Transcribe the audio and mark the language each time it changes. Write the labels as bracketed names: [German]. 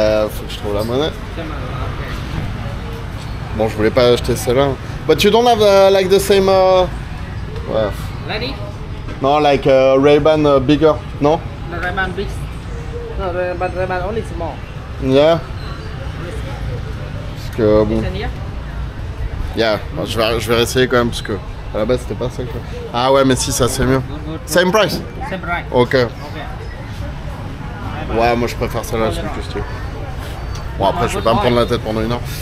[French] Faut que je trouve la monnaie. Bon, je voulais pas acheter celle-là. [English] But you don't have like the same... [French] Ouais. [English] Ready? No, like Ray-Ban bigger, no? The Ray-Ban big. No, but Ray-Ban only small. [French] Yeah. Parce que bon. [English] Listen here. [French] Yeah, bon, je vais essayer quand même parce que à la base c'était pas ça quoi. Ah ouais, mais si ça c'est mieux. [English] Same price. Same price. Ok. Okay. [French] Ouais, moi je préfère celle-là, c'est plus stylé. Bon après je vais pas me prendre la tête pendant une heure.